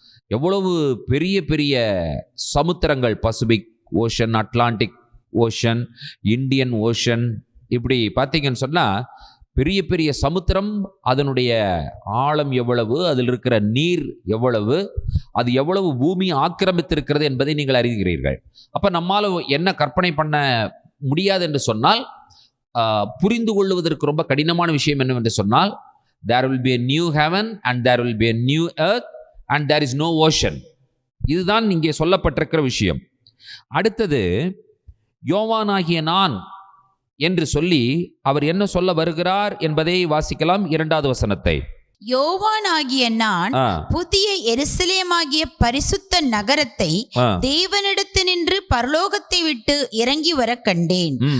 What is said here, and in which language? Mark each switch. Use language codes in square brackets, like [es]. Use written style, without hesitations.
[ta] எவ்வளவு பெரிய பெரிய சமுத்திரங்கள், Pacific ocean, Atlantic ocean, Indian ocean, இப்படி பார்த்தீங்கன்னு சொன்னால் பெரிய பெரிய சமுத்திரம், அதனுடைய ஆழம் எவ்வளவு, அதில் இருக்கிற நீர் எவ்வளவு, அது எவ்வளவு பூமி ஆக்கிரமித்திருக்கிறது என்பதை நீங்கள் அறிகிறீர்கள். அப்போ நம்மால் என்ன கற்பனை பண்ண முடியாது என்று சொன்னால், புரிந்து கொள்வதற்கு ரொம்ப கடினமான விஷயம் என்னவென்று சொன்னால், [en] there will be a new heaven and there will be a new earth and there is no ocean. [ta] இதுதான் இங்கே சொல்லப்பட்டிருக்கிற விஷயம். அடுத்தது, யோவானாகிய நான் என்று சொல்லி அவர் என்ன சொல்ல வருகிறார் என்பதை வாசிக்கலாம். 2வது வசனத்தை. யோவானாகிய நான் புதிய எருசலேமாகிய பரிசுத்த நகரத்தை தேவனிடத்தினின்று பரலோகத்தை விட்டு இறங்கி வர கண்டேன்.